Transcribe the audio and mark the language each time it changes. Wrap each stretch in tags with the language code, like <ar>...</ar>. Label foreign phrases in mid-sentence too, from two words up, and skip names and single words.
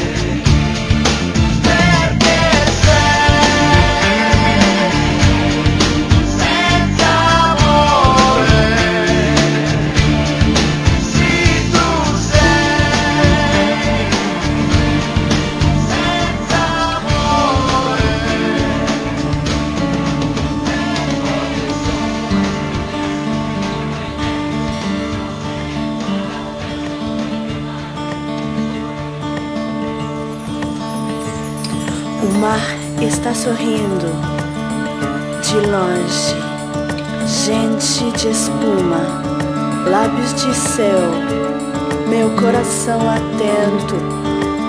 <it>Perché sei senza amore. Sì, tu sei senza amore.</it> <pt>O mar está sorrindo de longe, gente de espuma, lábios de céu, meu coração atento</pt>